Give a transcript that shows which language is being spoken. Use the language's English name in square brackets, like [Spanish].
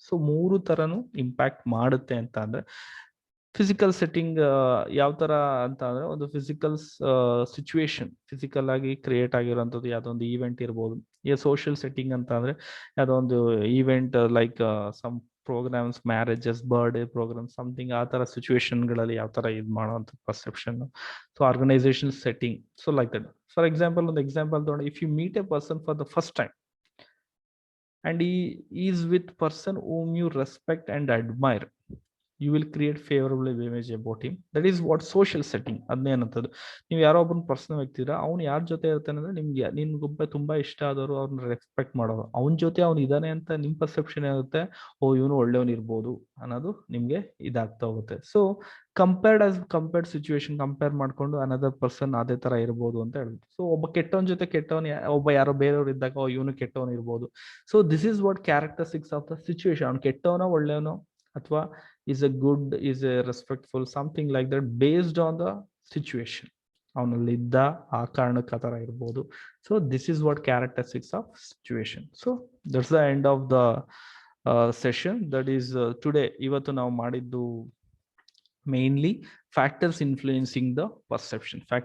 [Kannada] So 3 ತರನು impact ಮಾಡುತ್ತೆ ಅಂತ ಅಂದ್ರೆ, ಫಿಸಿಕಲ್ ಸೆಟ್ಟಿಂಗ್ ಯಾವ ತರ ಅಂತ ಅಂದ್ರೆ, ಒಂದು ಫಿಸಿಕಲ್ ಸಿಚುವೇಶನ್, ಫಿಸಿಕಲ್ ಆಗಿ ಕ್ರಿಯೇಟ್ ಆಗಿರುವಂತದ್ದು ಯಾವ್ದೋ ಒಂದು ಈವೆಂಟ್ ಇರ್ಬೋದು. ಈ ಸೋಷಿಯಲ್ ಸೆಟ್ಟಿಂಗ್ ಅಂತ ಅಂದ್ರೆ ಯಾವ್ದೋ ಒಂದು event like some programmes, marriages, birthday program, something ಆ ತರ ಸಿಚುವೇಶನ್ ಗಳಲ್ಲಿ ಯಾವ ತರ ಇದು ಮಾಡುವಂತ perception. [English] So organisation setting, so like that. For example, [Kannada] ಒಂದು ಎಕ್ಸಾಂಪಲ್ ತಗೊಂಡು, [English] If you meet a person for the first time and he is with person whom you respect and admire, you will create favorable image about him. That is what social setting. [Kannada] ಅದನ್ನೇ ಏನಂತದ್ದು, ನೀವು ಯಾರೋ ಒಬ್ಬನ person ವ್ಯಕ್ತಿರ, ಅವ್ನು ಯಾರ ಜೊತೆ ಇರ್ತಾನೆ ಅಂದ್ರೆ, ನಿಮ್ಗೆ ನಿನ್ಗೊಬ್ಬ ತುಂಬಾ ಇಷ್ಟ ಆದವರು, ಅವ್ರನ್ನ ರೆಸ್ಪೆಕ್ಟ್ ಮಾಡೋರು, ಅವನ ಜೊತೆ ಅವ್ನು ಇದಾನೆ ಅಂತ ನಿಮ್ ಪರ್ಸೆಪ್ಷನ್ ಏನಾಗುತ್ತೆ, ಓ ಇವನು ಒಳ್ಳೆಯವನು ಇರ್ಬೋದು ಅನ್ನೋದು ನಿಮ್ಗೆ ಇದಾಗ್ತಾ ಹೋಗುತ್ತೆ. ಸೊ ಕಂಪೇರ್ಡ್ ಸಿಚುವೇಶನ್ ಕಂಪೇರ್ ಮಾಡ್ಕೊಂಡು ಅನದರ್ ಪರ್ಸನ್ ಅದೇ ತರ ಇರ್ಬೋದು ಅಂತ ಹೇಳಿದ್ರು. ಸೊ ಒಬ್ಬ ಕೆಟ್ಟವನ ಜೊತೆ ಕೆಟ್ಟವನ್, ಒಬ್ಬ ಯಾರೋ ಬೇರೆಯವ್ರು ಇದ್ದಾಗ ಓ ಇವನು ಕೆಟ್ಟವನು ಇರ್ಬೋದು. [English] So this is what characteristics of the situation. [Kannada] ಅವ್ನು ಕೆಟ್ಟವನೋ ಒಳ್ಳೆಯವನೋ, ಅಥವಾ [English] is a good, is a respectful, something like that, based on the situation. [Kannada] ಅವನಲ್ಲಿದ್ದ ಆ ಕಾರಣಕ್ಕೆ ಆ ಥರ ಇರ್ಬೋದು. [English] So this is what characteristics of situation. So that's the end of the session. That is today. [Kannada] ಇವತ್ತು ನಾವು ಮಾಡಿದ್ದು [English] mainly factors influencing the perception.